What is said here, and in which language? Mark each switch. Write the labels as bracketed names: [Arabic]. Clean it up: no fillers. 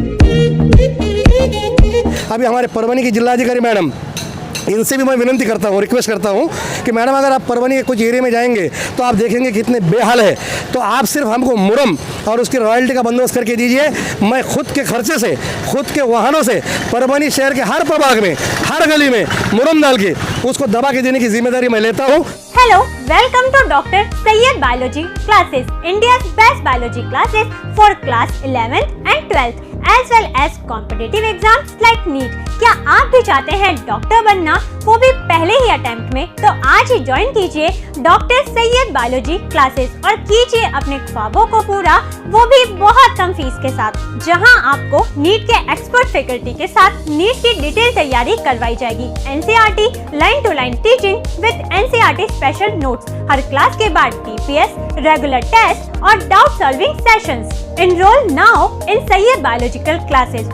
[Hindi] अभी हमारे परभनी की जिलाधिकारी मैडम, इनसे भी मैं विनती करता हूँ, रिक्वेस्ट करता हूँ कि मैडम अगर आप परभनी के कुछ एरिया में जाएंगे तो आप देखेंगे कितने बेहाल है। तो आप सिर्फ हमको मुरम और उसकी रॉयल्टी का बंदोबस्त करके दीजिए। मैं खुद के खर्चे से, खुद के वाहनों से परभनी शहर के हर प्रभाग में, हर गली में मुरम डाल के उसको दबा के देने की जिम्मेदारी मैं लेता हूँ। [English] Hello, welcome to Dr. Sayyed Biology classes, India's best biology classes for class 11th and 12th as well as competitive exams like NEET। [Hindi] क्या आप भी चाहते हैं डॉक्टर बनना, वो भी पहले ही अटेम्प्ट में? तो आज ही ज्वाइन कीजिए डॉक्टर सैयद बायोलॉजी क्लासेस और कीजिए अपने ख्वाबों को पूरा, वो भी बहुत कम फीस के साथ, जहां आपको नीट के एक्सपर्ट फैकल्टी के साथ नीट की डिटेल तैयारी करवाई जाएगी। [English] NCERT line to line teaching with NCERT special notes, [Hindi] हर class के बाद [English] TPS, regular test और doubt solving sessions. Enroll now in Sayyed Biological classes.